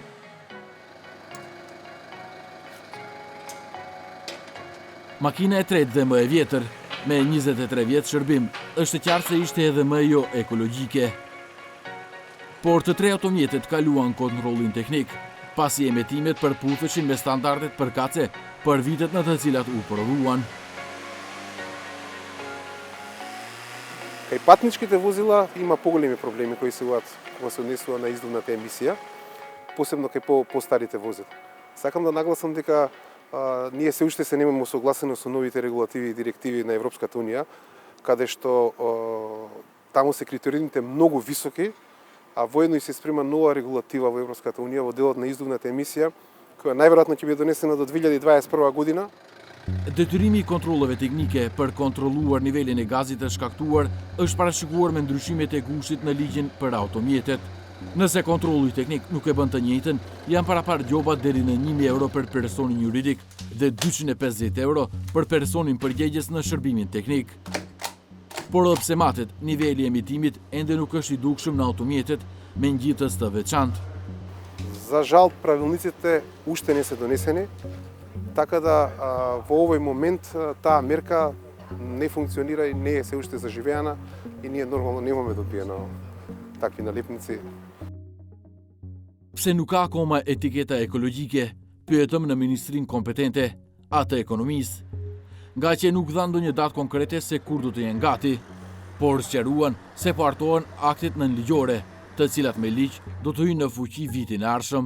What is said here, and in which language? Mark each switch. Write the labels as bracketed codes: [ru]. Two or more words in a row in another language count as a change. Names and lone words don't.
[sq] Makina e tretë dhe më e vjetër, me 23 vjetë shërbim, është qartë se ishte edhe më jo ekologjike. Por të 3 automjetet kaluan kontrollin teknik, pasi emetimet përputheshin me standardet përkatëse për vitet në të cilat u prodhuan. [mk] Кај патничките возила има поголеми проблеми кои се кога се однесува на издувната емисија, посебно кај постарите возила. Сакам да нагласам дека ние се уште се немаме согласени со новите регулативи и директиви на Европската Унија, каде што таму се критериумите многу високи, а воедно и се спрема нова регулатива во Европската Унија во делот на издувната емисија, која најверојатно ќе биде донесена до 2021 година. [sq] Detyrimi I kontrolleve teknike për kontrolluar nivelin e gazit të shkaktuar është parashikuar me ndryshimet e kushtit në ligjin për automjetet. Nëse kontrolli teknik nuk e bën të njëjtën, janë parapar gjobat deri në 1.000 euro për personin juridik dhe 250 euro për personin përgjegjës në shërbimin teknik. Por edhe pse matet, niveli I emitimit ende nuk është I dukshëm në automjetet me ngjitës të veçantë. [mk] За жал, правилниците уште не се донесени, така да во овој момент таа мерка не функционира и не е се уште заживеана и ние нормално немаме добиено такви налепници. [sq] Pse nuk ka akoma etiketa ekologjike, pyetëm në ministrinë kompetente, atë ekonomisë. Nga që nuk dha ndonjë datë konkrete se kur do të jenë gati, por sqaruan se po hartohen aktet nënligjore, të cilat me ligj do të hyjnë në fuqi vitin e ardhshëm.